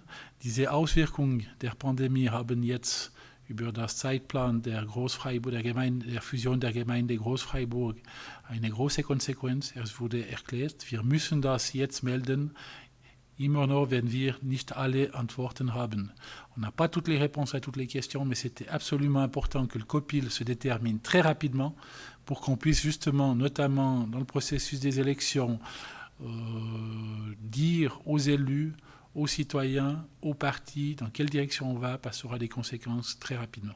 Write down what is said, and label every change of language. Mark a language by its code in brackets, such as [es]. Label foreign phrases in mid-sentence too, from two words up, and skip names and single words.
[de] Diese Auswirkungen der Pandemie haben jetzt über das Zeitplan der Großfreiburg, der Fusion der Gemeinde Großfreiburg eine große Konsequenz. Es wurde erklärt, wir müssen das jetzt melden. Immer noch, wenn wir nicht alle Antworten haben. [fr] On n'a pas toutes les réponses à toutes les questions, mais c'était absolument important que le COPIL se détermine très rapidement pour qu'on puisse justement, notamment dans le processus des élections, dire aux élus, aux citoyens, aux partis, dans quelle direction on va, parce que ça aura des conséquences très rapidement.